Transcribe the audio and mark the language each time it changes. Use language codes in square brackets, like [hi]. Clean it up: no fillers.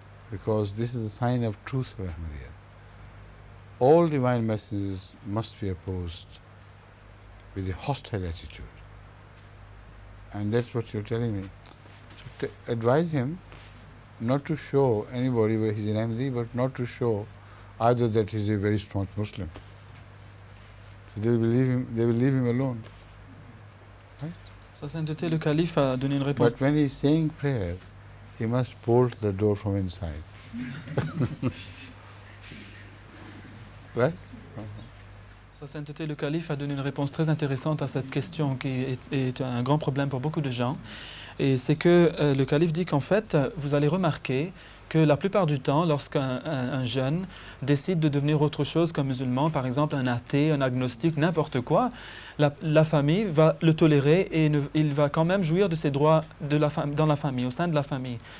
[en] Because this is a sign of truth of Ahmadiyya. All divine messages must be opposed with a hostile attitude. And that's what you're telling me. So advise him not to show anybody where he's an Ahmadi, but not to show either that he's a very staunch Muslim. So they will leave him alone. Right? [fr] Sa sainteté, le calife a donné une réponse. [en] But when he's saying prayer, he must bolt the door from inside. Right? [fr] Sa sainteté, le calife a donné une réponse très intéressante à cette question qui est un grand problème pour beaucoup de gens. Et c'est que le calife dit qu'en fait, vous allez remarquer que la plupart du temps, lorsqu'un jeune décide de devenir autre chose qu'un musulman, par exemple un athée, un agnostique, n'importe quoi, la famille va le tolérer et il va quand même jouir de ses droits dans la famille, au sein de la famille.